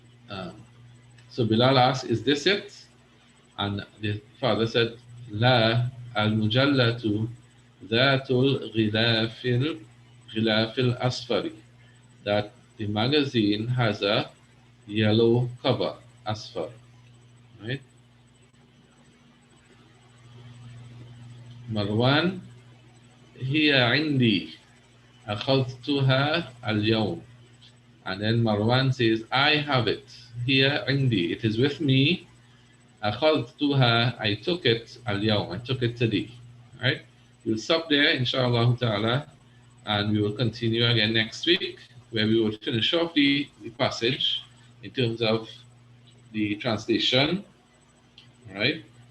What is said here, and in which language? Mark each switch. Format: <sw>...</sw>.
<en>Um, so Bilal asked, "Is this it?" And the father said,</en> <ar>"La al-mujallatu dhatul ghilafil asfari."</ar> <en>That the magazine has a yellow cover, asfar, right?</en> <ar>Marwan, هي عندي أخذتها اليوم.</ar> <en>And then Marwan says, I have it here عندي. It is with me. أخذتها, I took it اليوم. I took it today. Right? We'll stop there, inshallah ta'ala, and we will continue again next week, where we will finish off the passage in terms of the translation, right?</en>